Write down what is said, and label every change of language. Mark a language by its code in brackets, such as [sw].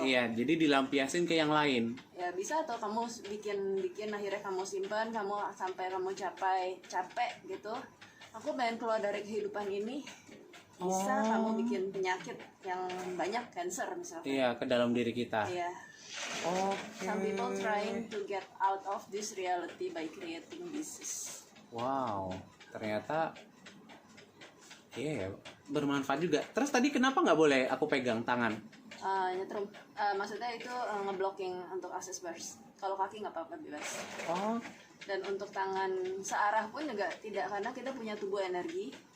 [id] Iya, jadi dilampiasin ke yang lain. Ya bisa, atau kamu bikin akhirnya kamu simpan, kamu sampai kamu capek gitu. Aku pengen keluar dari kehidupan ini. Bisa kamu bikin penyakit yang banyak, cancer misalnya. Iya, ke dalam diri kita. Iya. [en] Some people trying to get out of this reality by creating disease. [id] Wow, ternyata bermanfaat juga. Terus tadi kenapa nggak boleh aku pegang tangan? Nyetrum. Maksudnya itu ngeblocking untuk access bars. Kalau kaki nggak apa-apa, bebas. Dan untuk tangan searah pun juga tidak, karena kita punya tubuh energi.